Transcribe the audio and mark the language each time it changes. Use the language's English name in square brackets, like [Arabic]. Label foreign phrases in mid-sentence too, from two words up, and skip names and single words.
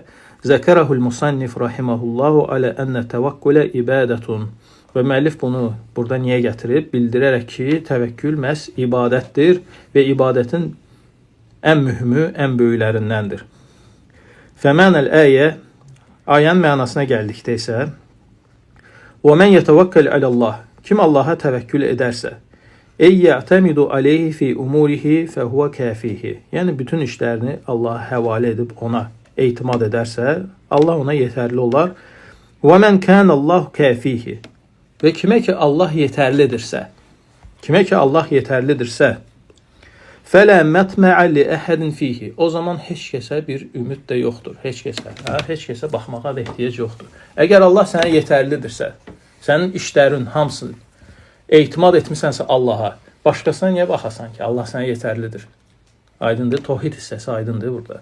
[Arabic] ذكره المصنف رحمه الله على أن التوكل عبادة. [Azerbaijani] Və müəllif bunu burada niyə gətirib? Bildirərək ki, təvəkkül məhz ibadətdir və ibadətin ən mühümü, ən böyüklərindəndir. [Arabic] فمعنى الآية, [Azerbaijani] ayənin mənasına gəldikdə isə, [Arabic] وَمَنْ يَتَوَكَّلْ عَلَى اللّٰهِ. [Azerbaijani] Kim Allah'a təvəkkül edərsə, [Arabic] اَيْ يَعْتَمِدُ عَلَيْهِ فِي أُمُورِهِ فَهُوَ كَافِيهِ. [Azerbaijani] Yəni bütün işlərini Allah'a həvalə edib ona etimad edərsə, Allah ona yetərli olar. [Arabic] وَمَنْ كَانَ اللّٰهُ كَافِيهِ. [Azerbaijani] Və kimə ki Allah yetərlidirsə, [Arabic] فَلَا مَطْمَعَ لِأَحَدٍ فِيهِ. [Azerbaijani] O zaman heç kəsə bir ümid də yoxdur. Heç kəsə baxmağa da ehtiyac yoxdur. Əgər Allah sənə yetərlidirsə, sənin işlərin hamısı etimad etmisənsə Allah'a, başqasına niyə baxasan ki? Allah sənə yetərlidir. Aydındır, tohid hissəsi aydındır burada.